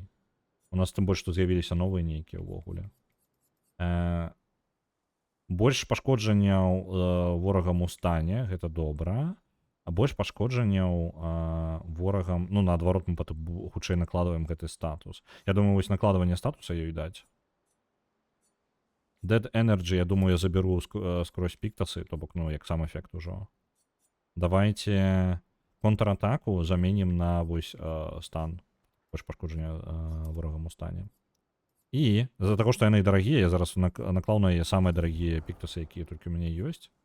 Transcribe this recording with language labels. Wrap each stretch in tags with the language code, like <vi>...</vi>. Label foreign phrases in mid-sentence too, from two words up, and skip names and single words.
<be>У нас тым больш, што з'явіліся новыя нейкія ўвогуле. Больш пашкоджанняў ворагам у стане, гэта добра. А больш пашкоджанняў ворагам... Ну, наадварот, мы хутчэй накладваем гэты статус. Я думаю, вось накладванне статуса ёй даць.</be> <en>Dead Energy,</en> <be>я думаю, я заберу скрозь піктасы, то бок, ну, як сам эфект ужо. Давайте контратаку заменім на вось стан. Больш пашкоджання ворагам у стане. І з-за таго, што яны дарагія, я зараз наклаў на яе самыя дарагія піктасы, якія толькі ў мяне ёсць.</be>